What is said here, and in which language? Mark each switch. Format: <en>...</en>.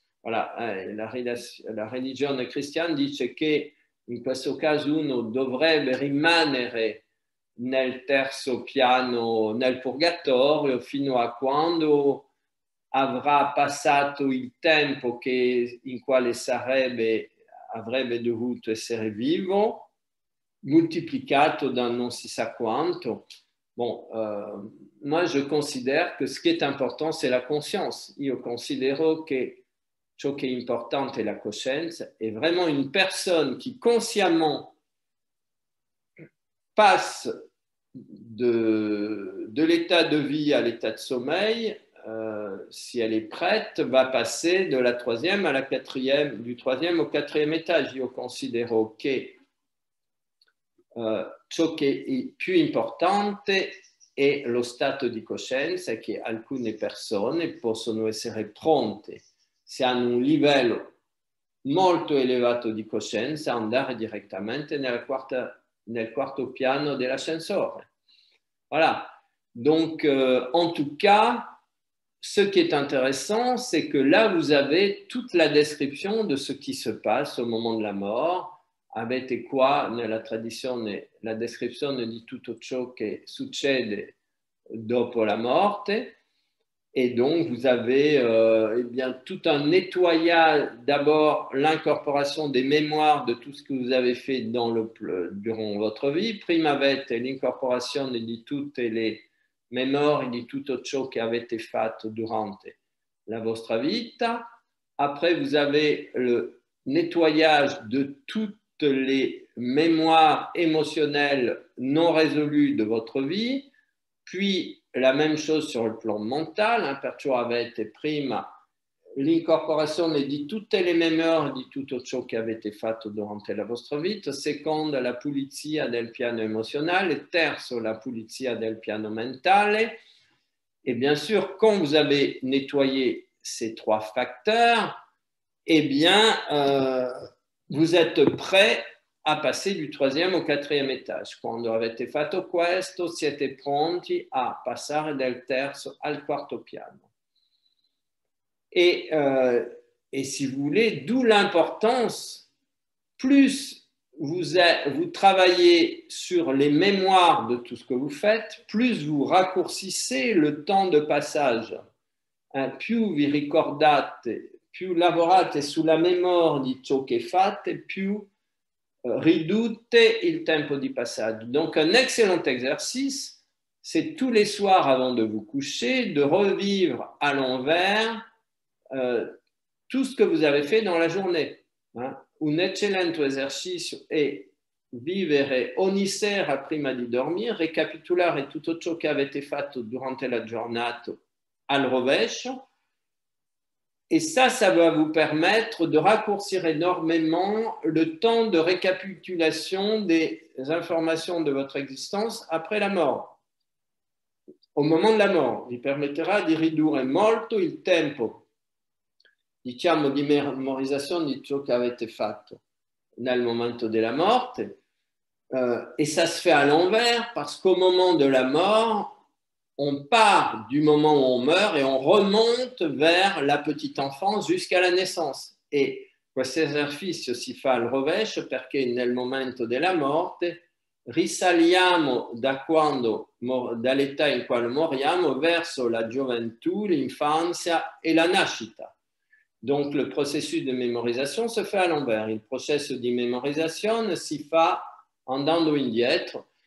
<it>Voilà, la religione cristiana dice che in questo caso uno dovrebbe rimanere nel terzo piano, nel purgatorio, fino a quando avrà passato il tempo in quale avrebbe dovuto essere vivo, multiplicato da non si sa quanto.</it> <fr>Bon, moi je considère que ce qui est important c'est la conscience.</fr> <it>Io considero che ciò che è importante è la coscienza,</it> <fr>et vraiment une personne qui consciemment passe de l'état de vie à l'état de sommeil, si elle est prête, va passer de la troisième à la quatrième, du troisième au quatrième étage.</fr> <it>Io considero che ciò che è più importante è lo stato di coscienza che alcune persone possono essere pronte, se hanno un livello molto elevato di coscienza, andare direttamente nel quarto piano dell'ascensore.</it> <fr>Voilà. Donc, en tout cas, ce qui est intéressant, c'est que là, vous avez toute la description de ce qui se passe au moment de la mort.</fr> <it>Avete qua nella tradizione la descrizione di tutto ciò che succede dopo la morte.</it> <fr>Et donc, vous avez eh bien, tout un nettoyage, d'abord l'incorporation des mémoires de tout ce que vous avez fait durant votre vie.</fr> <it>Prima avete l'incorporazione di tutte le memorie di tutto ciò che avete fatto durante la vostra vita.</it> <fr>Après, vous avez le nettoyage de toutes les mémoires émotionnelles non résolues de votre vie. Puis, la même chose sur le plan mental,</fr> <it>perciò avete prima l'incorporazione di tutte le memorie di tutto ciò che avete fatto durante la vostra vita, secondo la pulizia del piano emozionale, terzo la pulizia del piano mentale.</it> <fr>Et bien sûr, quand vous avez nettoyé ces trois facteurs, eh bien, vous êtes prêt a passer du troisième au quatrième étage.</fr> <it>Quando avete fatto questo, siete pronti a passare del terzo al quarto piano.</it> <fr>Et si vous voulez, d'où l'importance, plus vous travaillez sur les mémoires de tout ce que vous faites, plus vous raccourcissez le temps de passage.</fr> <it>Più vi ricordate, più lavorate sulla memoria di ciò che fate, più ridoute il tempo di passaggio.</it> <fr>Donc, un excellent exercice, c'est tous les soirs avant de vous coucher, de revivre à l'envers tout ce que vous avez fait dans la journée.</fr> <it>Un eccellente esercizio è vivere ogni sera prima di dormire, ricapitolare tutto ciò che avete fatto durante la giornata al rovescio.</it> <fr>Et ça va vous permettre de raccourcir énormément le temps de récapitulation des informations de votre existence après la mort. Au moment de la mort,</fr> <it>vi permetterà di ridurre molto il tempo, diciamo, di memorizzazione di ciò che avete fatto nel momento della morte.</it> <fr>Et ça se fait à l'envers parce qu'au moment de la mort, on part du moment où on meurt et on remonte vers la petite enfance jusqu'à la naissance.</fr> <it>E questo esercizio si fa al rovescio perché nel momento della morte risaliamo dall'età in quale moriamo verso la gioventù, l'infanzia e la nascita.</it> <fr>Donc le processus de mémorisation se fait à l'envers.</fr> <it>Il processo di memorizzazione si fa andando indietro.</it>